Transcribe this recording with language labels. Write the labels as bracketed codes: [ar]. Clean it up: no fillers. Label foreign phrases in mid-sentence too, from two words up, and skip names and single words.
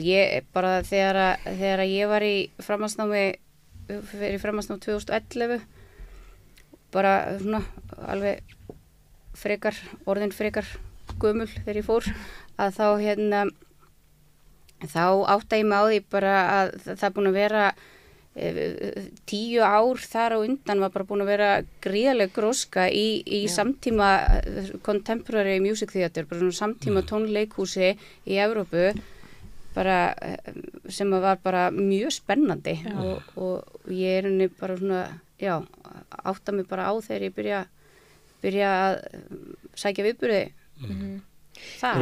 [is] Ég bara þegar ég var í framhaldsnámi 2011 bara svona alveg orðin frekar gömul þegar ég fór að þá þá átta ég mig á því bara að það er búin að vera 10 ár þar á undan var bara búin að vera gríðaleg gróska í samtíma [en] contemporary music theater, [is] bara svona samtíma tónleikhúsi í Evrópu bara sem var bara mjög spennandi og ég er henni bara svona, átta mig bara á þegar ég byrja að sækja viðburði þar.